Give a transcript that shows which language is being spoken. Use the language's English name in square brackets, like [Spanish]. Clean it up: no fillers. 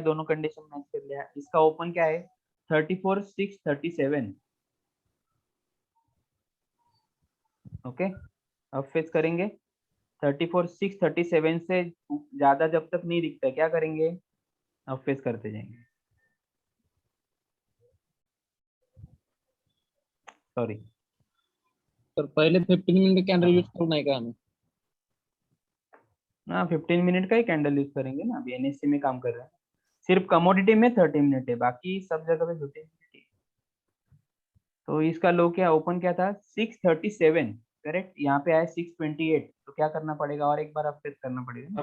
[Hindi] दोनों condition match कर लिया। इसका ओपन क्या है 34637। ओके, अब फेस करेंगे 34637 से ज्यादा जब तक नहीं दिखता क्या करेंगे, अब फेस करते जाएंगे। सॉरी, [Marathi] तर पहिले 15 मिनिट कॅन्डल यूज करू नाही का आम्ही? [Hindi] हाँ 15 मिनट का ही कैंडल यूज करेंगे ना, अभी एनएससी में काम कर रहे हैं। सिर्फ कमोडिटी में 30 मिनट है, बाकी सब जगह पे 15 मिनट है। तो इसका लो क्या ओपन क्या था 637, करेक्ट। यहाँ पे आया 628, तो क्या करना पड़ेगा और एक बार अब फेस करना पड़ेगा ना।